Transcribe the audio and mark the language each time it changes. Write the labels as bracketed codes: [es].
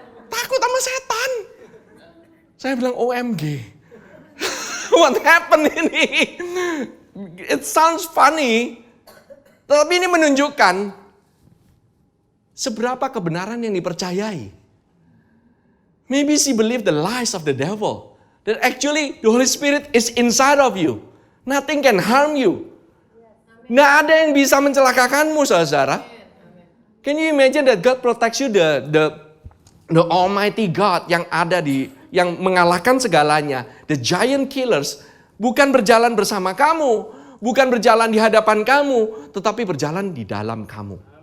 [id] takut sama setan. Saya bilang OMG. [en] What happened [id] ini? [en] It sounds funny. [id] Tetapi ini menunjukkan seberapa kebenaran yang dipercayai. [en] Maybe she believed the lies of the devil. That actually the Holy Spirit is inside of you. Nothing can harm you. [id] Nggak ada yang bisa mencelakakanmu, saudara. [en] Can you imagine that God protects you, the Almighty God [id] yang ada yang mengalahkan segalanya, [en] the giant killers, [id] bukan berjalan bersama kamu, bukan berjalan di hadapan kamu, tetapi berjalan di dalam kamu.